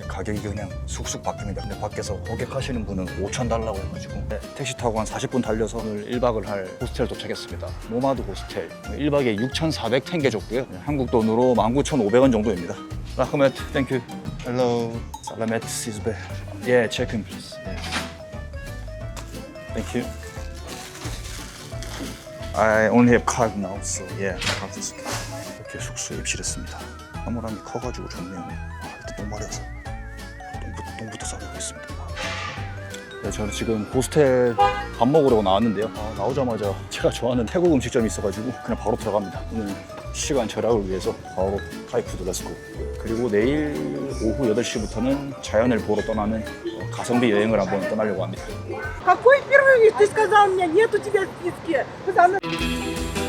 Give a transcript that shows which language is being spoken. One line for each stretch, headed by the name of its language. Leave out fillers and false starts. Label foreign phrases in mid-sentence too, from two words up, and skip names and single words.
Korean: 가격이 그냥 쑥쑥 바뀝니다. 근데 밖에서 호객하시는 분은 5,000 달라고 해가지고 택시 타고 한 40분 달려서 오늘 1박을 할 호스텔 도착했습니다. 노마드 호스텔 1박에 6,400탱게 줬고요. 한국 돈으로 19,500원 정도입니다.
Kazakh: 라흐메트,
English: thank you. Hello.
Kazakh: Сәлеметсіз бе.
English: Yeah, check in please. Yeah. Thank you. I only have card now, so yeah, card is okay.
Korean: 이렇게 숙소에 입실했습니다. 사물함이 커가지고 좋네요. 일단 똥 마려서 똥부터 싸고 있습니다. 네, 저는 지금 호스텔 밥 먹으러 나왔는데요. 나오자마자 제가 좋아하는 태국 음식점이 있어가지고 그냥 바로 들어갑니다. 오늘 시간 절약을 위해서 바로
English: Thai food let's go.
Korean: 그리고 내일 오후 8시부터는 자연을 보러 떠나는 가성비 여행을 한번 떠나려고 합니다.
Russian: Какой первый? Ты сказал мне, нет у тебя в списке. Потому